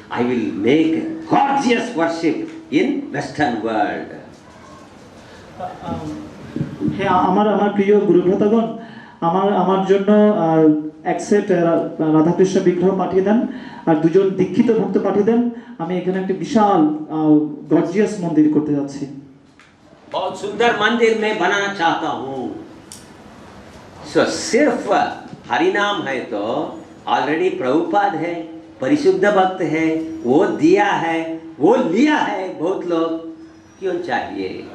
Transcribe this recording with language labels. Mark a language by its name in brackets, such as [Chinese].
[English] I will make gorgeous worship in Western world. [Bangla] হ্যাঁ, আমার প্রিয় গুরুভ্রাতাগণ, আমার জন্য এক সেট রাধাকৃষ্ণ বিগ্রহ পাঠিয়ে দেন আর 2 জন দীক্ষিত ভক্ত পাঠিয়ে দেন। আমি এখানে একটা বিশাল গর্জিয়াস মন্দির করতে যাচ্ছি। [Hindi] बहुत सुंदर मंदिर मैं बनाना चाहता हूँ। सो सिर्फ हरिनाम है तो ऑलरेडी प्रभुपाद है, परिशुद्ध भक्त है, वो दिया है, वो लिया है, बहुत लोग क्यों चाहिए?